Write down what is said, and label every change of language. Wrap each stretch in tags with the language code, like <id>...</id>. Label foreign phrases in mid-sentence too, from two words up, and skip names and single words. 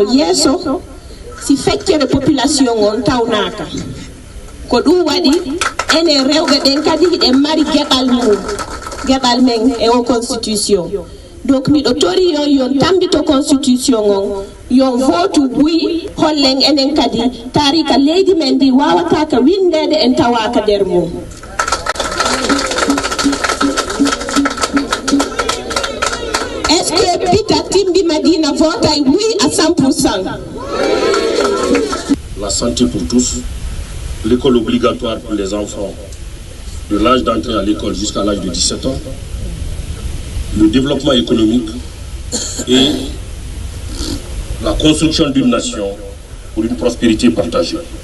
<ff>yeeso si feccere population on tawnaka ko ɗum waɗi enen rewɓe ɓen kadi hiɗen mari geɓal men e o constitution donc miɗo tori yon tambito constitution on yon votu wi hollen enen kadi tarika leydi men ndi wawataka windede en tawaka nder mum</ff> <fr>est-ce que</fr> <ff>Peter Timbi Madina</ff> <fr>vote oui à 100%? La santé pour tous, l'école obligatoire pour les enfants de l'âge d'entrée à l'école jusqu'à l'âge de 17 ans, le développement économique et la construction d'une nation pour une prospérité partagée.</fr>